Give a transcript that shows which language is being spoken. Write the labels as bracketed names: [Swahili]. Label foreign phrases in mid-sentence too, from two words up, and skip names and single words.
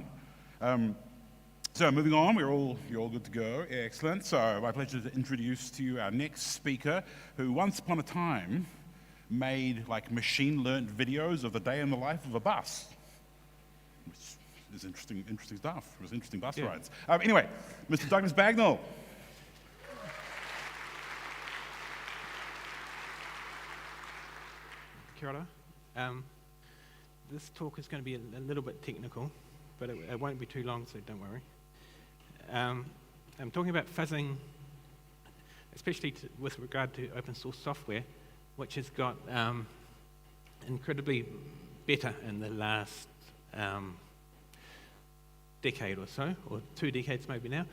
[English] So moving on, you're all good to go. Excellent. So my pleasure to introduce to you our next speaker, who once upon a time made like machine-learned videos of the day in the life of a bus, which is interesting stuff. It was interesting bus rides. Anyway, Mr. Douglas Bagnall. [Māori] Kia ora. [English] This talk is going to be a little bit technical, but it won't be too long, so don't worry. I'm talking about fuzzing, especially with regard to open source software, which has got incredibly better in the last decade or so, or 2 decades maybe now.